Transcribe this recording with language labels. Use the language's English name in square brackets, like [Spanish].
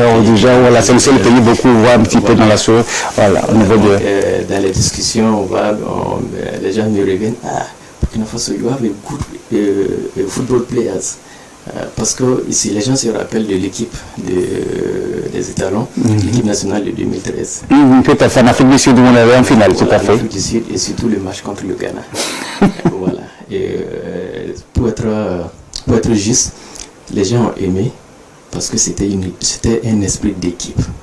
[French] Déjà, voilà, c'est le seul pays beaucoup voit un petit peu dans la chose. Voilà, au niveau de... Dans les discussions, les gens me reviennent. [English] Burkina Faso, you have a good football players. [French] Parce que ici, les gens se rappellent de l'équipe des étalons, l'équipe nationale de 2013. Tout à fait, en Afrique du Sud, on avait en finale, tout à fait. En Afrique du Sud, et surtout le match contre le Ghana. Voilà. Et pour être juste, les gens ont aimé parce que c'était un esprit d'équipe.